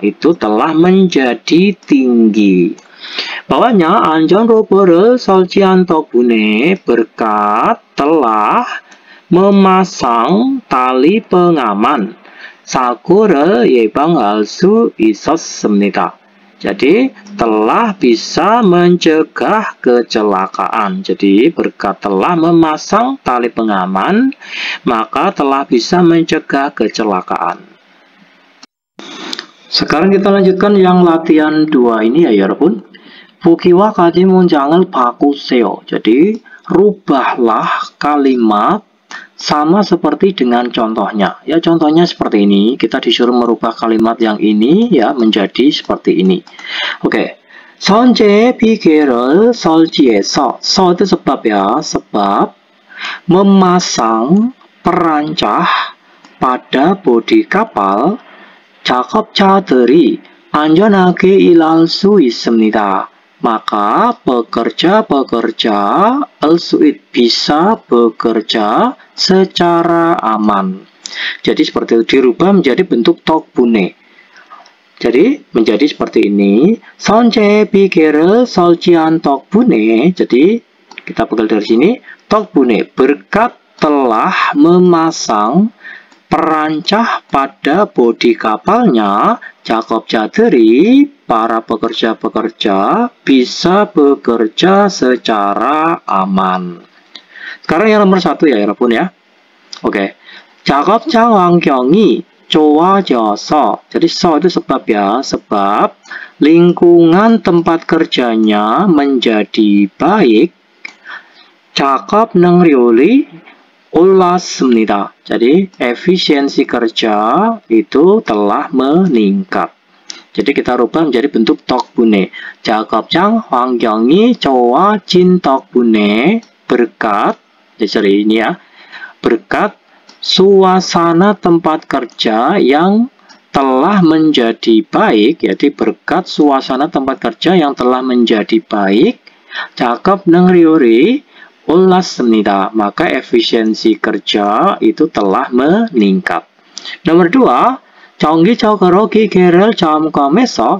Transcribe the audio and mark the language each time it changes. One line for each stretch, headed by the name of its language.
Indonesian: Itu telah menjadi tinggi. Bawahnya
Korean: 안전로브를 설치한 덕분에,
Indonesian: berkat telah memasang tali pengaman.
Korean: 사고를 예방할 수 있었습니다.
Indonesian: Jadi telah bisa mencegah kecelakaan. Jadi berkat telah memasang tali pengaman, maka telah bisa mencegah kecelakaan. Sekarang kita lanjutkan yang latihan 2 ini ya 여러분.
Korean: 보기와 같이 문장을 바꾸세요.
Indonesian: Jadi rubahlah kalimat sama seperti dengan contohnya. Ya contohnya seperti ini. Kita disuruh merubah kalimat yang ini ya menjadi seperti ini.
Korean: Oke. 선제 비계를 설치해서.
Indonesian: 서 itu sebab ya, sebab memasang perancah pada bodi kapal.
Korean: 작업자들이 안전하게 일할 수 있습니다.
Indonesian: Maka pekerja-pekerja al-su'id bisa bekerja secara aman. Jadi seperti itu, dirubah menjadi bentuk 덕분에. Jadi menjadi seperti ini.
Korean: 선제 비계를 설치한 덕분에.
Indonesian: Jadi kita pegang dari sini. 덕분에 berkat telah memasang perancah pada bodi kapalnya, 작업자들이 para pekerja-pekerja bisa bekerja secara aman. Sekarang yang nomor 1 ya, 여러분 ya. Oke.
Korean: 작업장 환경이 좋아져서.
Indonesian: jadi so itu sebab ya, sebab lingkungan tempat kerjanya menjadi baik.
Korean: 작업 능률이 올랐습니다.
Indonesian: jadi efisiensi kerja itu telah meningkat. jadi kita rubah menjadi bentuk 덕분에.
Korean: 작업장 환경이 좋아진 덕분에
Indonesian: berkat, sorry ini ya, berkat suasana tempat kerja yang telah menjadi baik. jadi berkat suasana tempat kerja yang telah menjadi baik.
Korean: 작업 능률이 올랐습니다.
Indonesian: maka efisiensi kerja itu telah meningkat. Nomor 2,
Korean: 정기적으로 기계를 점검해서.